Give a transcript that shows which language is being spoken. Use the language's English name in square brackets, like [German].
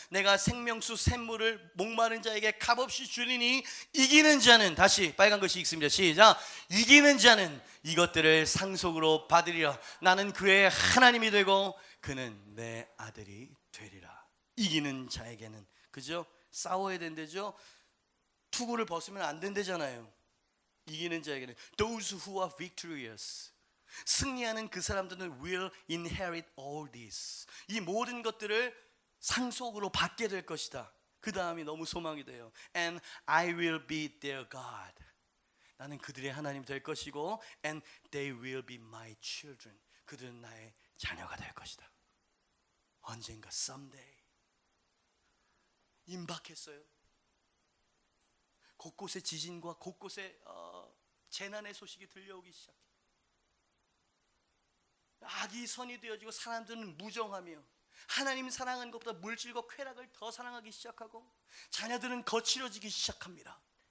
[Korean] 내가 생명수 샘물을 목마른 자에게 값없이 주리니 이기는 자는 다시 빨간 글씨 읽습니다. 시작. 이기는 자는 이것들을 상속으로 받으리라. 나는 그의 하나님이 되고 그는 내 아들이 되리라. 이기는 자에게는 그죠? 싸워야 된대죠. 투구를 벗으면 안 된대잖아요. 이기는 자에게는 [English] those who are victorious [Korean] 승리하는 그 사람들은 [English] will inherit all this. [Korean] 이 모든 것들을 상속으로 받게 될 것이다. 그 다음이 너무 소망이 돼요. [English] And I will be their God. [Korean] 나는 그들의 하나님 될 것이고 [English] and they will be my children. [Korean] 그들은 나의 자녀가 될 것이다. 언젠가 someday. 임박했어요. 곳곳에 지진과 곳곳에 재난의 소식이 들려오기 시작해. 악이 선이 되어지고 사람들은 무정하며 하나님 사랑하는 것보다 물질과 쾌락을 더 사랑하기 시작하고 자녀들은 거칠어지기 시작합니다.